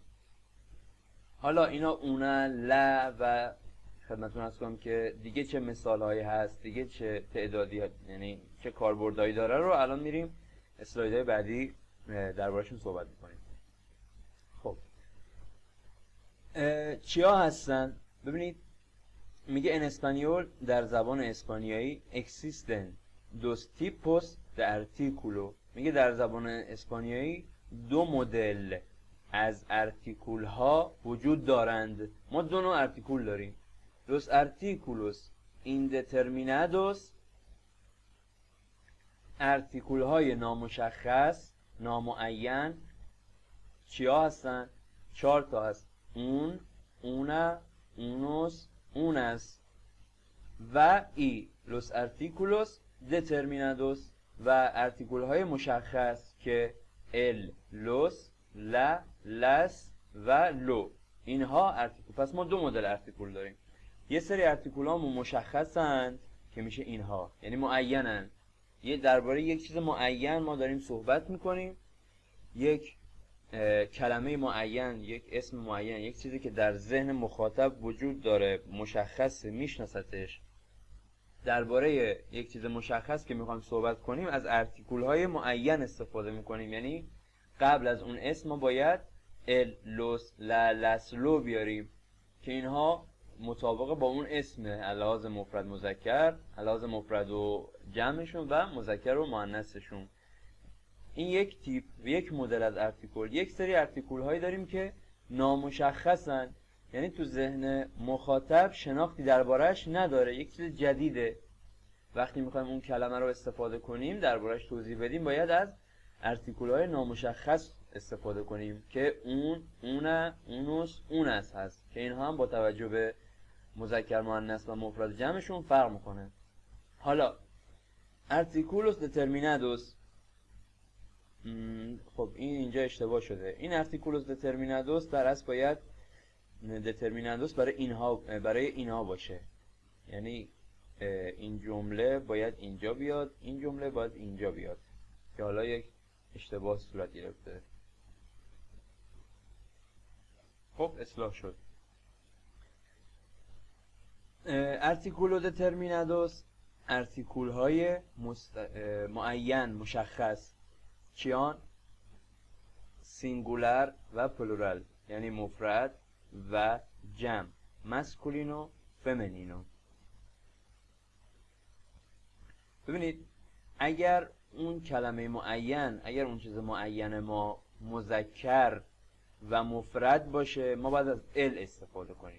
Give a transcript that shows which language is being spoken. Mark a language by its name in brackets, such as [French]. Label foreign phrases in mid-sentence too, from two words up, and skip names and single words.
[Persian] حالا اینا اونا، لا و خدمتتون عرض کنم که دیگه چه مثالهایی هست، دیگه چه تعدادی، یعنی چه کاربردهایی داره رو الان میریم اسلایدهای بعدی درباره‌شون صحبت میکنیم. خب چیا هستن؟ ببینید میگه [Spanish] en español [Persian] در زبان اسپانیایی [Spanish] existen dos tipos de artículo. [Persian] میگه در زبان اسپانیایی دو مدل از ارتیکول ها وجود دارند. ما دو نوع ارتیکول داریم. [Spanish] los artículos indeterminados، [Persian] ارتیکول های نامشخص، نامعین. چیا هستن؟ 4 تا هست. [Spanish] un, una, unos, unas [Persian] و ای [Spanish] los artículos determinados [Persian] و ارتیکول های مشخص که ال، [Spanish] los, la, las y lo. [Persian] اینها ارتیکول. پس ما دو مدل ارتیکول داریم. یه سری ارتیکول ها مشخصند که میشه اینها، یعنی معینن. یه درباره یک چیز معین ما داریم صحبت میکنیم، یک کلمه معین، یک اسم معین، یک چیزی که در ذهن مخاطب وجود داره، مشخص، میشناستش. درباره یک چیز مشخص که میخوایم صحبت کنیم از ارتیکول های معین استفاده میکنیم، یعنی قبل از اون اسم ما باید ال، [Spanish] los، la، las، [Persian] لو بیاریم که اینها مطابق با اون اسم، لحاظ مفرد مذکر، لحاظ مفرد و جمعشون و مذکر و مؤنثشون. این یک تیپ، یک مدل از ارتیکول. یک سری ارتیکول هایی داریم که نامشخصن، یعنی تو ذهن مخاطب شناختی درباره‌اش نداره، یک چیز جدیده. وقتی میخوایم اون کلمه رو استفاده کنیم، درباره‌اش توضیح بدیم، باید از ارتیکول های نامشخص استفاده کنیم که [Spanish] un, una, unos, unas [Persian] هست که اینها هم با توجه به مذکر، مؤنث و مفرد جمعشون فرق میکنه. [Spanish] حالا artículos determinados، [Persian] خب این اینجا اشتباه شده. این [Spanish] artículos determinados [Persian] در اصل باید determinados برای اینها باشه، یعنی این جمله باید اینجا بیاد، این جمله باید اینجا بیاد، که حالا یک اشتباه صورت گرفته. خب اصلاح شد. [Spanish] artículos determinados [Persian] ارتیکول های معین، مشخص. چیان؟ سینگولر و پلورال، یعنی مفرد و جمع، [Spanish] masculino, femenino. [Persian] ببینید اگر اون کلمه معین، اگر اون چیز معین ما مذکر و مفرد باشه، ما باید از ال استفاده کنیم.